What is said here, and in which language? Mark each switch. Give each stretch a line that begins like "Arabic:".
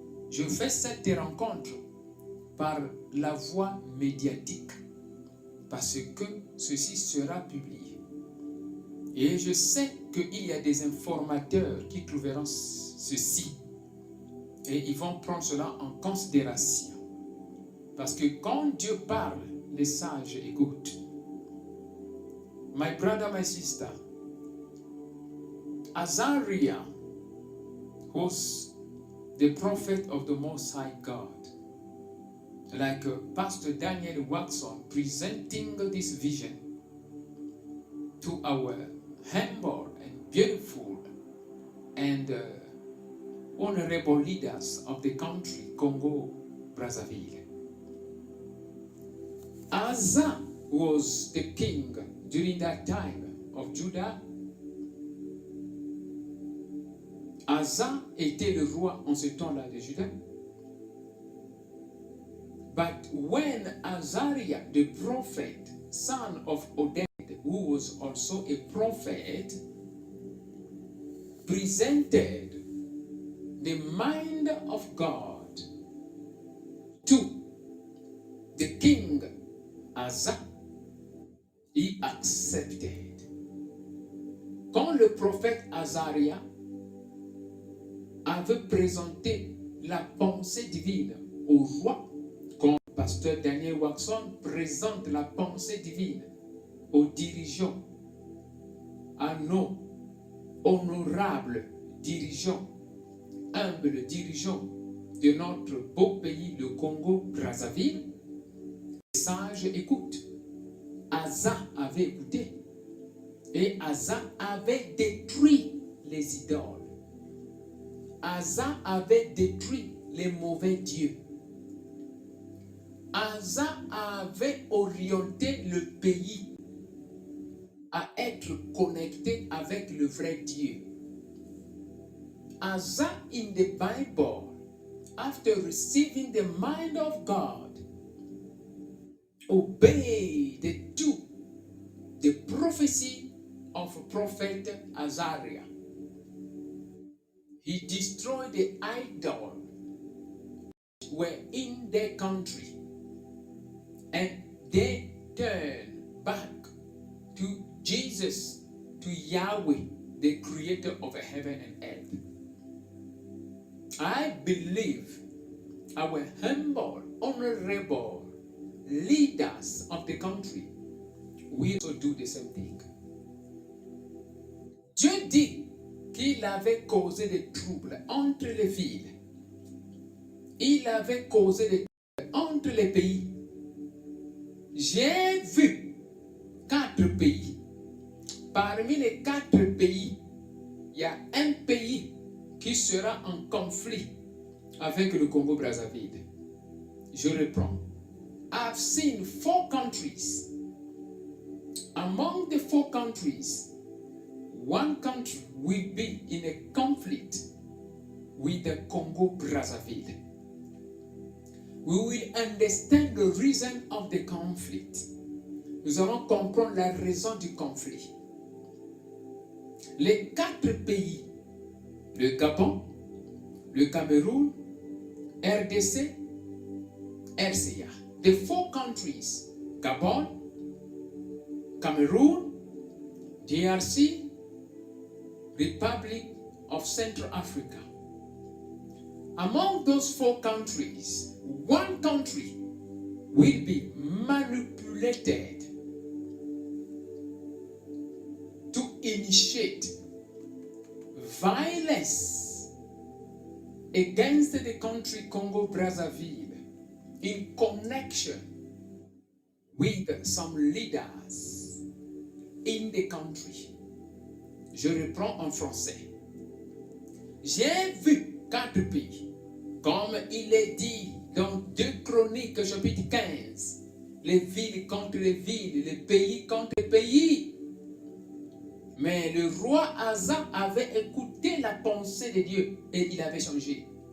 French: Je fais cette rencontre par la voie médiatique parce que ceci sera publié. Et je sais qu'il y a des informateurs qui trouveront ceci et ils vont prendre cela en considération. Parce que quand Dieu parle, les sages écoutent.
English: My brother, my sister, Azariah was the prophet of the Most High God. Like Pastor Daniel Waxon presenting this vision to our humble and beautiful and honorable leaders of the country, Congo-Brazzaville. Asa was the king during that time of Judah.
French: Asa était le roi en ce temps-là de Juda.
English: But when Azariah, the prophet, son of Oded, who was also a prophet, presented the mind of God to the king Asa, he accepted.
French: Quand le prophète Azariah avait présenté la pensée divine au roi, comme pasteur Daniel Waxon présente la pensée divine aux dirigeants, à nos honorables dirigeants, humbles dirigeants de notre beau pays, le Congo-Brazzaville, les sages écoutent. Asa avait écouté. Et Asa avait détruit les idoles. Asa avait détruit les mauvais dieux. Asa avait orienté le pays à être connecté avec le vrai Dieu.
English: Asa in the Bible, after receiving the mind of God, obeyed the prophecy of prophet Azariah. He destroyed the idol were in their country, and they turned back to Jesus, to Yahweh, the creator of heaven and earth. I believe our humble, honorable leaders of the country will also do the same thing.
French: Dieu dit qu'il avait causé des troubles entre les villes. Il avait causé des troubles entre les pays. J'ai vu 4 pays. Parmi les 4 pays, il y a un pays qui sera en conflit avec le Congo-Brazzaville. Je reprends.
English: I've seen 4 countries. Among the 4 countries, 1 country will be in a conflict with the Congo-Brazzaville. We will understand the reason of the conflict.
French: Nous allons comprendre la raison du conflit. Les 4 pays, le Gabon, le Cameroun, RDC, RCA.
English: The 4 countries, Gabon, Cameroon, DRC, Republic of Central Africa. Among those 4 countries, 1 country will be manipulated to initiate violence against the country Congo-Brazzaville in connection with some leaders in the country.
French: Je reprends en français. J'ai vu 4 pays. Comme il est dit dans 2 Chroniques chapitre 15, les villes contre les villes, les pays contre les pays. Mais le roi Asa avait écouté la pensée de Dieu et il avait changé.